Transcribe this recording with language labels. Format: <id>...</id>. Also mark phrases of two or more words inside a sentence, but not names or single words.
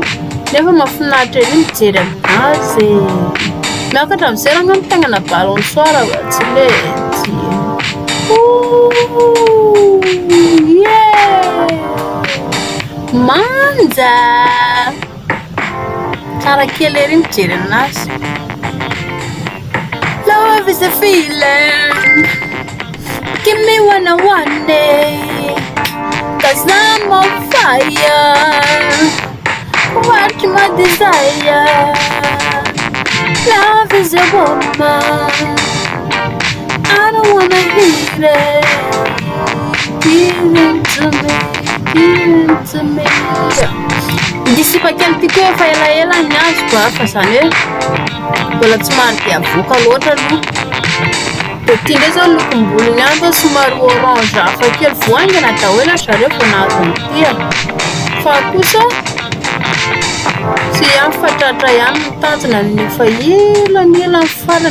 <mg>Nefa mahafinaritra ery mijery aminazy. Miakatra amin'izay raha ngamba taingana balançoire tsy lety. Manja tsara kely ery mijery anazy.</mg> <en>Love is a feeling, give me one I want it, 'cause I'm on fire, watch my desire. Love is a woman, I don't wanna hear it, give it to me, give it to me.</en> <mg>Disipa kely ty koa efa elaela ny azo fa zany hoe mbola tsy maro dia avoaka loatra aloha. Dia ity ndray zao lokom-bolony ihany fa somary orange hafa kely voaingana daholo zareo vao nahazo an'ity. Fa kosa tsy ihany fa tratra ihany mitazona ny efa elan'ela ny farany.</mg>